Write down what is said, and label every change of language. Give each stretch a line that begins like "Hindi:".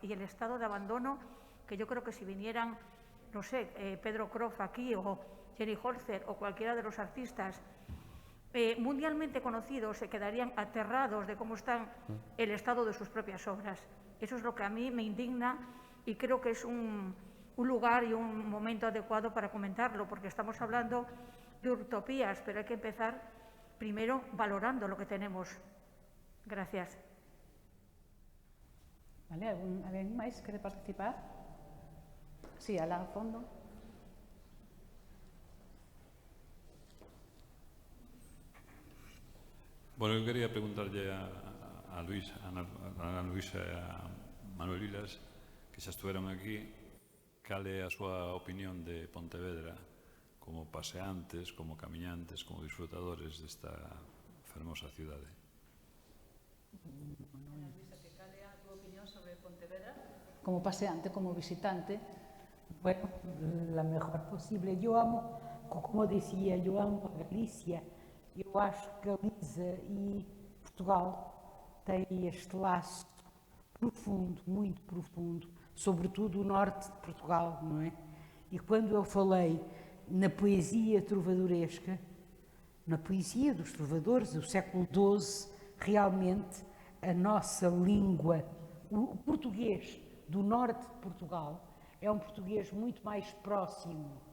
Spanish: Y el estado de abandono, que yo creo que si vinieran, no sé, Pedro Croft aquí o Jenny Holzer o cualquiera de los artistas mundialmente conocidos, se quedarían aterrados de cómo está el estado de sus propias obras. Eso es lo que a mí me indigna y creo que es un lugar y un momento adecuado para comentarlo, porque estamos hablando de utopías, pero hay que empezar primero valorando lo que tenemos. Gracias.
Galician: Vale, ¿alguien máis quere participar? Sí, alá ao fondo. Bueno, eu quería preguntarlle a Luís, a Ana Luisa e a Manuel Vilas, que xa estuveron aquí, cal é a súa opinión de Pontevedra como paseantes, como camiñantes, como disfrutadores desta fermosa cidade. Ana Luisa, que cal é a túa opinión sobre Pontevedra? Como paseante, como visitante.
Spanish: Bueno, la mejor posible. Yo amo, como decía, yo amo a Galícia.
Portuguese: Eu acho que Galiza e Portugal têm este laço profundo, muito profundo, sobretudo o norte de Portugal, não é? E quando eu falei na poesia trovadoresca, na poesia dos trovadores do século XII, realmente a nossa língua, o português do norte de Portugal, é um português muito mais próximo.